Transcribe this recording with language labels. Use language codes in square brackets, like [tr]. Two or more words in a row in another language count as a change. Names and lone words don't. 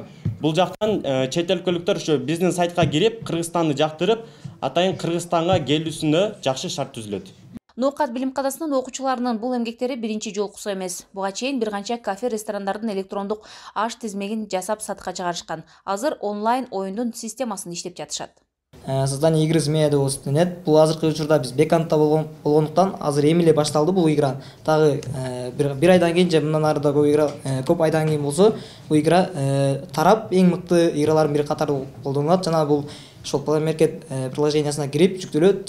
[ky] Бул жактан чет өлкөлүктөр ошо биздин сайтка кирип, Кыргызстанды жактырып, атайын Кыргызстанга келүүсүндө жакшы шарт түзүлөт. Ноокат билим кадасынын окуучуларынын бул эмгектери биринчи жолкусу эмес. Буга чейин бир канча кафе, ресторандардын электрондук аш тизмегин жасап сатка чыгарышкан. Азыр онлайн оюндун системасын иштеп жатышат. [ru] Создание игры «Змея» [ky] деп атталат. Бул азыркы учурда биз бекантта болгондуктан азыр эми эле башталды бул игра. Дагы бир айдан кийин же мындан ары да көп айдан кийин болсо бул игра тарап эң мыкты игралардын бири катары колдонулат. Жана бул ошол Play Market приложениясына кирип жүктөлөт.